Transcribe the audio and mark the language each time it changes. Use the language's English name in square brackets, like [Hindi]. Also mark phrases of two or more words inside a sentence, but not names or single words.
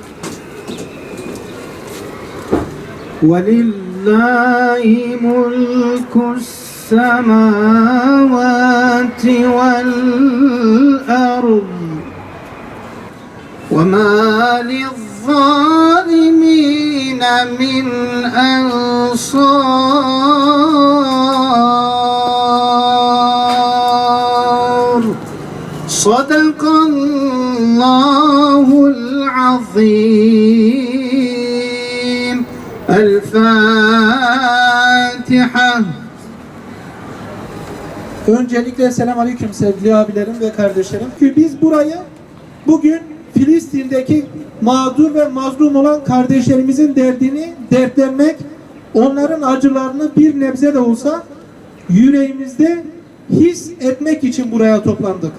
[Arabic] ولله ملك السماوات والأرض وما للظالمين من أنصار. صدق الله العظيم. الفاتحة. [Turkish] Öncelikle selamünaleyküm sevgili abilerim ve kardeşlerim. Biz burayı bugün Filistin'deki mağdur ve mazlum olan kardeşlerimizin derdini dertlenmek, onların acılarını bir nebze de olsa yüreğimizde his etmek için buraya toplandık.